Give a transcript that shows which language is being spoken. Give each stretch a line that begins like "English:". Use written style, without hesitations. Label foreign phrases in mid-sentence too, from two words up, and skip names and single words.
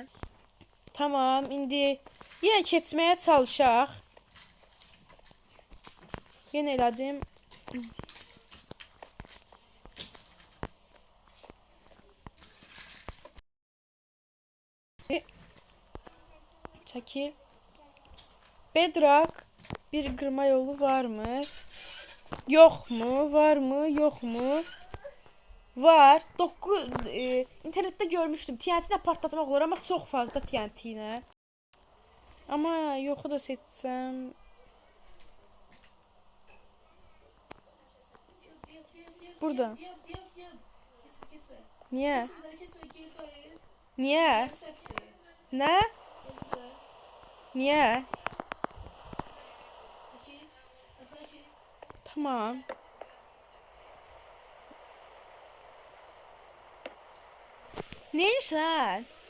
Azerbaijani: Tamam, indi yenə keçməyə çalışaq. Yenə elədim. Çəkil. Bedrock bir qırma yolu var mı?
Turkish: Yok mu? Var mı? Yok mu? Var. 9 internette görmüştüm.
Azerbaijani: TNT ilə partlatmaq olar, amma çox fazla TNT ilə. Amma yoxu da seçsəm. Burada.
Turkish: Niye? Niye? Ne? Niye? Tamam. Neyse.